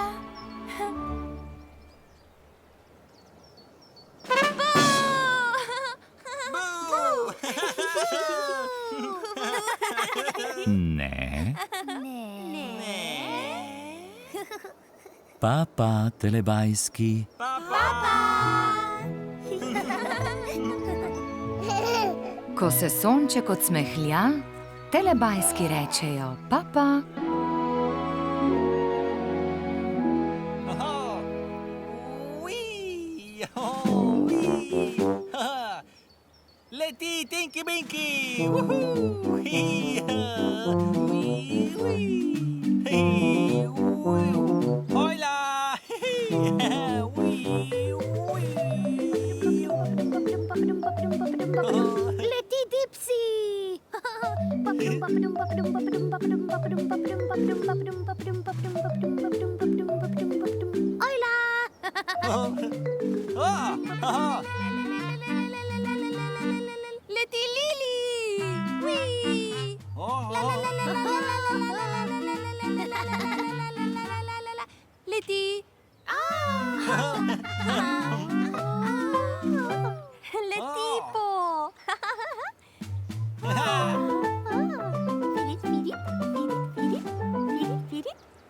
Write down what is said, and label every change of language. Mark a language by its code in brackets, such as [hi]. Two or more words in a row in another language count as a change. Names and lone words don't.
[sl] ne, Papa, telebajski, Ko se sonček odsmehlja, telebajski rečejo papa. Oh, wee! Oh, wee! Ha! Leti, Tinky Binky! Woohoo! Wee, wee! Hey, wee! Hola! Wee, wee! Leti Dipsy! Hola! Leti Lili! Wee! Leti! Letipo! Filip, Filip, Filip, Filip, Filip, Filip.